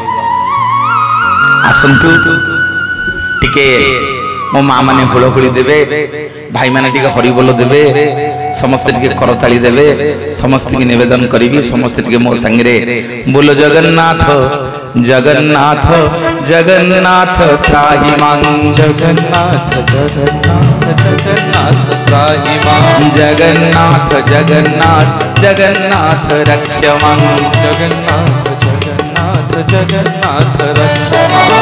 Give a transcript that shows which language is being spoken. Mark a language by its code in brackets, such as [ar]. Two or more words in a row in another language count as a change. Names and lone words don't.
[or] ଆସନ୍ତୁ ଟିକେ ମୋ ମା ମାନେ ହୁଳହୁଳି ଦେବେ ଭାଇ ମାନେ ଟିକେ ହରିବୋଲ ଦେବେ ସମସ୍ତ ଟିକେ କରତାଳି ଦେବେ ସମସ୍ତ କି ନିବେଦନ କରିବି ସମସ୍ତ ଟିକେ ମୋ ସଙ୍ଗେ ବୋଲ [sa] जगन्नाथ जगन्नाथ जगन्नाथ त्राहि मां जगन्नाथ जगन्नाथ जगन्नाथ त्राहि मां जगन्नाथ जगन्नाथ जगन्नाथ रक्ष मां जगन्नाथ जगन्नाथ जगन्नाथ रक्ष मां